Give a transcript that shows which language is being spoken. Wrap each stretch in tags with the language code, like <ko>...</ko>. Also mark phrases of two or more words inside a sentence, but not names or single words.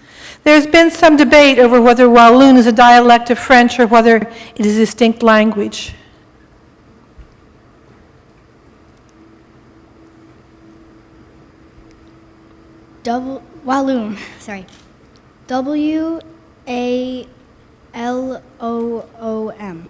<en>There's been some debate over whether Walloon is a dialect of French or whether it is a distinct language. Walloon, sorry. W-A-L-O-O-M.</en>